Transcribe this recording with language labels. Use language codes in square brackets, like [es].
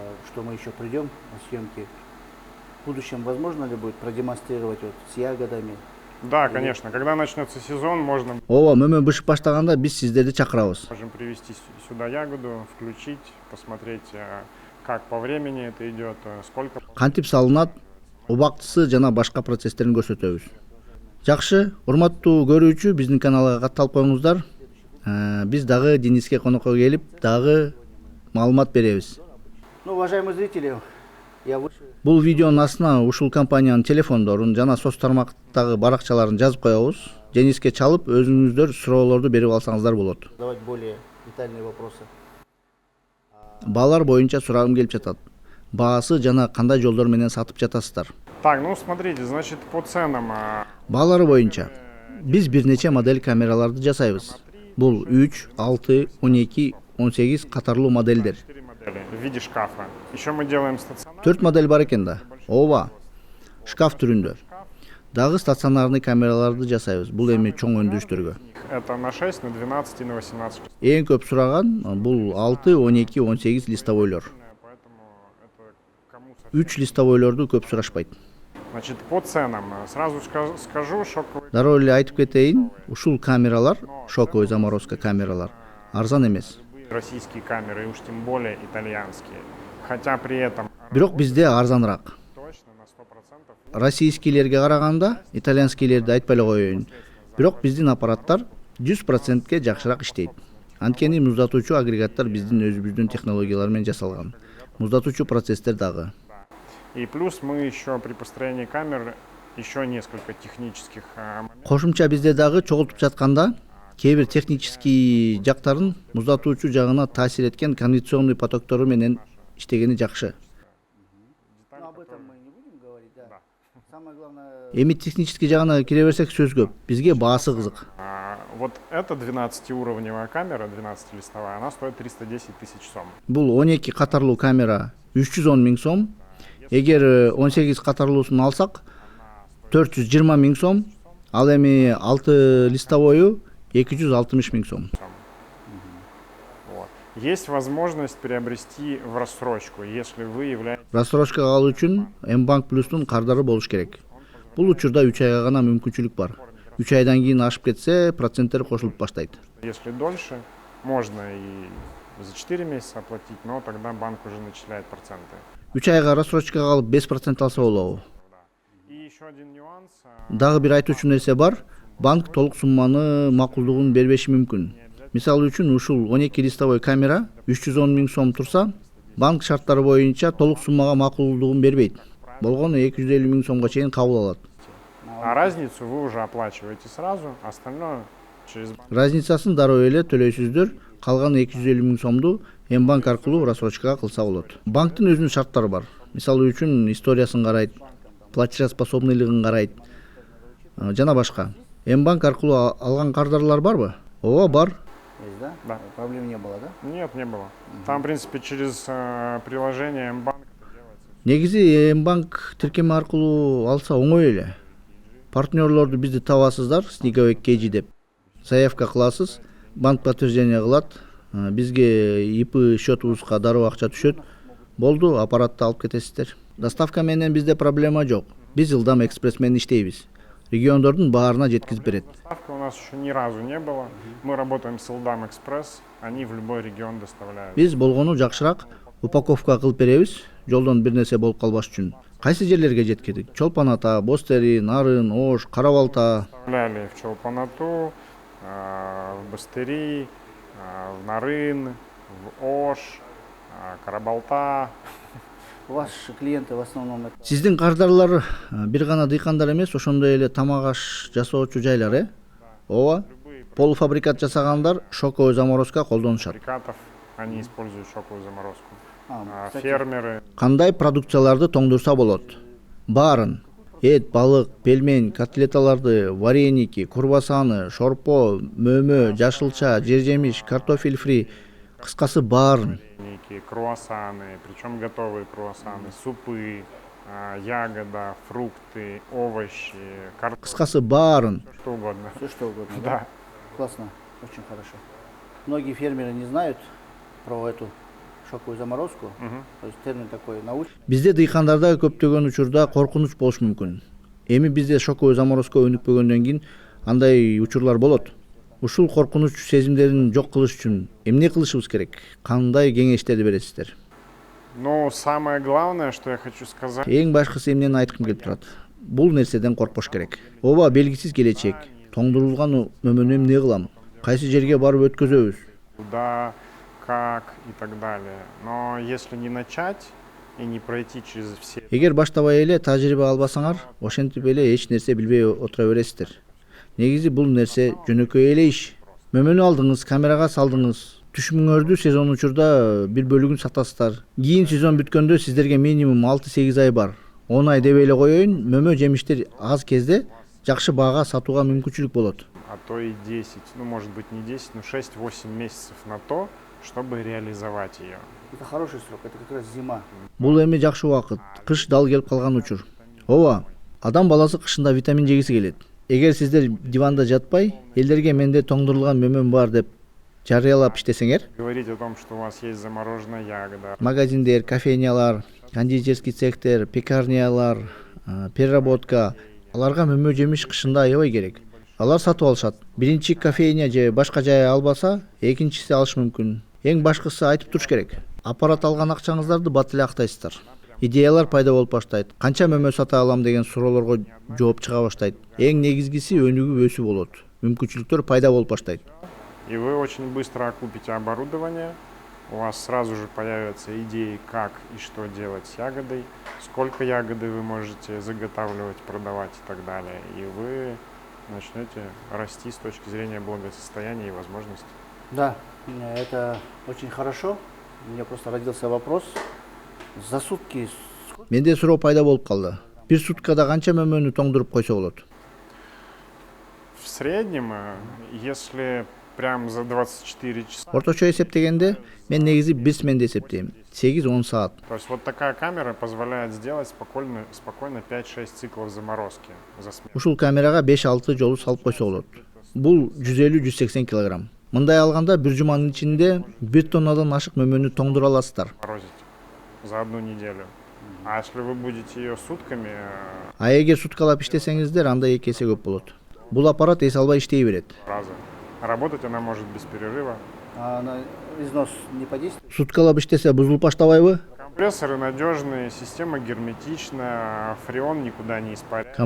[ru] Что мы еще придем на съемки. В будущем возможно ли будет продемонстрировать вот с ягодами? Да, конечно. Когда начнется сезон, можем [ky] Ооба, мөмө бышып баштаганда биз сиздерди чакырабыз. [ru] привезти сюда ягоду, включить, посмотреть, как по времени это идет, сколько. [ky] Кантип салынат, убактысы жана башка процесстерин көрсөтөбүз. Жакшы, урматтуу көрүүчү, биздин каналга катталып коюңуздар. Биз дагы Дениске конокко келип, дагы маалымат беребиз. [ru] Ну, уважаемые зрители, я выше. [ky] Бул видеонун астына ушул компаниянын телефондорун жана соц тармактагы баракчаларын жазып коебуз. Дениске чалып, өзүңүздөр суроолорду берип алсаңыздар болот. [ru] Задавать более детальные вопросы. [ky] Баалар боюнча сурагым келип жатат. Баасы жана кандай жолдор менен сатып жатасыздар? [ru] Так, смотрите, значит, по ценам. [ky] Баалары боюнча биз бир нече модель камераларды жасайбыз. Бул 3, 6, 12, 18 катарлуу моделдер. [ru] 4 модели в виде шкафа. Еще мы делаем стационар. [ky] 4 модель бар экен да. Ооба. Шкаф түрүндө. Дагы стационарный камераларды жасайбыз. Бул эми чоң өндүрүштөргө. [ru] Это на 6, на 12 и на 18. [ky] Эң көп сураган бул 6, 12, 18 листовойлор. [ru] Поэтому это кому [ky] 3 листовойлорду көп сурашпайт. [ru] Значит, по ценам сразу скажу, шоковый [ky] Дароо эле айтып кетейин, ушул камералар, шоковый заморозка камералар арзан эмес. [ru] российские камеры, и уж тем более итальянские. Хотя при этом [ky] Бирок бизде арзаныраак. [ru] точно на 100% [ky] Российскийлерге караганда итальянскийлерди айтпай эле коеюн. Бирок биздин аппараттар 100%ке жакшыраак иштейт. Анткени муздатуучу агрегаттар биздин өзүбүздүн технологиялар менен жасалган. Муздатуучу процесстер дагы. [ru] и плюс мы еще при построении камер еще несколько технических моментов. [ky] Кошумча бизде дагы чогултуп жатканда кээ бир технический жактарын муздатуучу жагына таасир эткен кондиционный потоктору менен иштегени жакшы. [ru] Ну, об этом мы не будем говорить, да. Самое главное, [ky] Эми технический жагына кире берсек сөз көп. Бизге баасы кызык. [ru] Вот эта 12-уровневая камера, 12-листовая, она стоит 310 тысяч сом. [ky] Бул 12 катарлуу камера 310 миң сом. Эгер 18 катарлуусун алсак 420 миң сом. Ал эми 6 листовою 260 миң сом. [ru] Вот. Есть возможность приобрести в рассрочку, если вы являетесь... [ky] Рассрочкага алуу үчүн Mbank Plus'тун кардары болуш керек. Бул учурда 3 айга гана мүмкүнчүлүк бар. 3 айдан кийин ашып кетсе, проценттер кошулуп баштайт. [ru] Если дольше, можно и за 4 месяца оплатить, но тогда банк уже начисляет проценты. [ky] 3 айга рассрочкага алып 5% алса болобу. [ru] И еще один нюанс. [ky] Дагы бир айтуучу нерсе бар. Банк толук сумманы макулдугун бербеши мүмкүн. Мисалы үчүн ушул 12 листовой камера 310 миң сом турса, банк шарттары боюнча толук суммага макулдугун бербейт. Болгону 250 миң сомго чейин кабыл алат. [ru] А разницу вы уже оплачиваете сразу, остальное через банк. [ky] Разницасын дароо эле төлөйсүздөр. Калган 250 миң сомду Mbank аркылуу рассрочкага кылса болот. Банктын өзүнүн шарттары бар. Мисалы үчүн историясын карайт, платежеспособныйлыгын карайт жана башка. Mbank аркылуу алган кардарлар барбы? Ооба, бар. [ru] есть, да? Да. Проблем не было, да? Нет, не было. Там, в принципе, через приложение Mbank это делается. [ky] Негизи Mbank тиркеме аркылуу алса оңой эле. Партнерлорду бизди табасыздар, Sneakovec KG деп. Заявка кыласыз, банк подтверждение кылат, бизге IP счетубузга дароо акча түшөт. Болду, аппаратты алып кетесиздер. Доставка менен бизде проблема жок. Биз Ildam экспресс менен иштейбиз. Региондордун баарына жеткизип берет. [ru] Доставка у нас еще ни разу не было. Мы работаем с Ildam Express, они в любой регион доставляют. [ky] Биз болгону жакшыраак упаковка кылып беребиз, жолдон бир нерсе болуп калбаш үчүн. Кайсы жерлерге жеткирдик? Чолпон Ата, Бостери, Нарын, Ош, Кара Балта. [ru] Доставляли в Чолпон-Ату, в Бастери, в Нарын, в Ош, Карабалта. Ваши клиенты в основном это... [ky] Сиздин кардарлар бир гана дыйкандар эмес, ошондой эле тамак аш жасоочу жайлар, Ооба. Полуфабрикат жасагандар шоковый заморозка колдонушат. [ru] Фабрикатов, они используют шоковую заморозку. кстати, Фермеры. [ky] Кандай продукцияларды тоңдурса болот? Баарын. Эт, балык, пельмень, котлеталарды, вареники, курбасаны, шорпо, мөмө, жашылча, жер-жемиш, картофель фри, кыскасы баарын. [ru] Круассаны, причем готовые круассаны, супы, ягода, фрукты, овощи, картофель, [ky] Кыскасы баарын. [ru] что угодно. Все что угодно. Да. Классно, очень хорошо. Многие фермеры не знают про эту шоковую заморозку. То есть термин такой научный. [ky] Бизде дыйкандарда көптөгөн учурда коркунуч болуш мүмкүн. Эми бизде шоковый заморозка өнүкпөгөндөн кийин андай учурлар болот. Ушул коркунуч сезимдерин жок кылыш үчүн эмне кылышыбыз керек? Кандай кеңештерди бересиздер? [ru] Но самое главное, что я хочу сказать, [ky] Эң башкысы эмнени айткым келип турат. Бул нерседен коркпош керек. Ооба, белгисиз келечек. Тоңдурулган мөмөнү эмне кылам? Кайсы жерге барып өткөзөбүз? [ru] куда, как и так далее. Но если не начать и не пройти через все... [ky] Эгер баштабай эле тажрыйба албасаңар, ошентип эле эч нерсе билбей отура бересиздер. Негизи бул нерсе жөнөкөй эле иш. Мөмөнү алдыңыз, камерага салдыңыз. Түшүмүңөрдү сезон учурда бир бөлүгүн сатасыздар. Кийин сезон бүткөндө сиздерге минимум 6-8 ай бар. 10 ай деп эле коеюн, мөмө жемиштер аз кезде жакшы баага сатууга мүмкүнчүлүк болот. [ru] А то и 10, ну может быть не 10, но 6-8 месяцев на то, чтобы реализовать ее. Это хороший срок, это как раз зима. [ky] Бул эми жакшы убакыт. Кыш дал келип калган учур. Ооба, Адам баласы кышында витамин жегиси келет. Эгер сиздер диванда жатпай, элдерге менде тоңдурулган мөмөм бар деп жарыялап иштесеңер, [ru] Говорить о том, что у вас есть замороженная ягода. [ky] магазиндер, кофейнялар, кондитерский цехтер, пекарнялар, переработка, аларга мөмө жемиш кышында аябай керек. Алар сатып алышат. Биринчи кофейня же башка жай албаса, экинчиси алышы мүмкүн. Эң башкысы айтып туруш керек. Аппарат алган акчаңыздарды бат эле актайсыздар. Идеялар пайда болуп баштайт. Канча мөмө сата алам деген суроолорго жооп чыга баштайт. Эң негизгиси өнүгүү өсүү болот. Мүмкүнчүлүктөр пайда болуп баштайт. [ru] И вы очень быстро окупите оборудование, у вас сразу же появятся идеи, как и что делать с ягодой, сколько ягоды вы можете заготавливать, продавать и так далее. И вы начнете расти с точки зрения благосостояния и возможностей. Да, это очень хорошо. У меня просто родился вопрос. За сутки [ky] Менде суроо пайда болуп калды. Бир суткада канча мөмөнү тоңдуруп койсо болот? [ru] В среднем, если прям за 24 часа, [ky] Орточо эсептегенде мен негизи 1 сменде эсептейм. 8-10 саат. [ru] то есть вот такая камера позволяет сделать спокойно 5-6 циклов заморозки за смену. [ky] Ушул камерага 5-6 жолу салып койсо болот. Бул 150-180 кг. Мындай алганда бир жуманын ичинде 1 тоннадан ашык мөмөнү тоңдура аласыздар. [ru] Морозить за одну неделю. А если вы будете ее сутками, [ky] А эгер суткалап иштесеңиздер, анда 2 эсе көп болот. Бул аппарат эс албай иштей берет. [ru] раза. Работать она может без перерыва. а на износ не подействует? [ky] Суткалап иштесе бузулуп баштабайбы? [ru] Компрессоры надежные, система герметичная, фреон никуда не испаряется.